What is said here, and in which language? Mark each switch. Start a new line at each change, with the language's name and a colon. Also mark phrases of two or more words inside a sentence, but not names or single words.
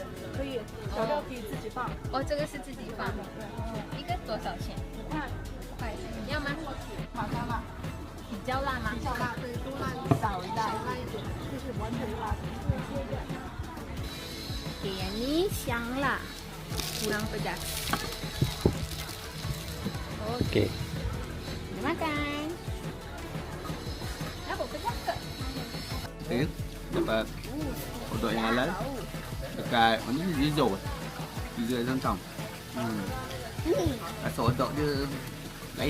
Chinese: 可以，调料可以自己放。哦，这个是自己放，一个多少钱 5块， 5块，要吗？马上辣，比较辣吗？比较辣，对，多辣少辣一点，就是完全辣的。给你香辣 ，
Malay: kurang pedas. Okey. Makan. Apa pedas ke? Okay. Dapat hotdog yang halal dekat mana ni, Rizal. Rizal Downtown. Rasa hotdog dia lain.